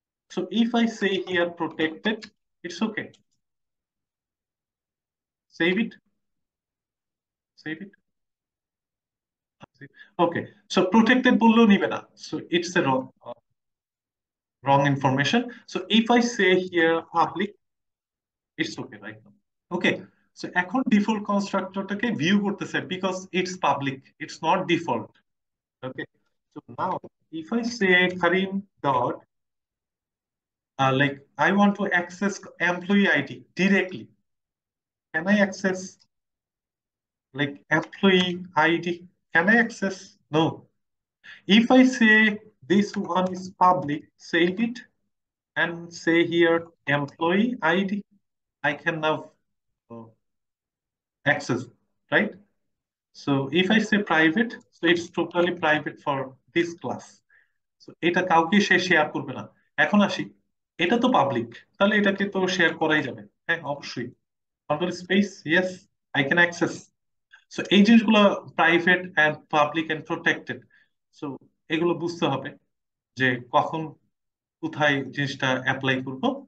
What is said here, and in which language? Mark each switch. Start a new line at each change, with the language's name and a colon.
English: So if I say here protected, it's okay. Save it, save it. Okay, so protected
Bangla: বললেও নিবে না,
English: So it's a wrong information. So if I say here public, it's okay right now. Okay, so
Bangla: এখন default কনস্ট্রাক্টরটাকে view করতেছে
English: Because it's public, it's not default. Okay, so now if I say Karim dot like I want to access employee ID directly, can I access like employee ID? Can I access? No. If I say this one is public, save it and say here employee ID, I can now uh, access, right? So if I say private, so it's totally private for this class.
Bangla: So এটা কাউকে সে share করবে না। এখন আসি, এটা তো public, তাহলে এটাকে তো শেয়ার করাই যাবে। হ্যাঁ অবশ্যই।
English: Control space, yes, I can access. So
Bangla: এই জিনিসগুলো
English: Private and public and protected.
Bangla: So এগুলো বুঝতে হবে যে কখন কোথায় জিনিসটা অ্যাপ্লাই করব।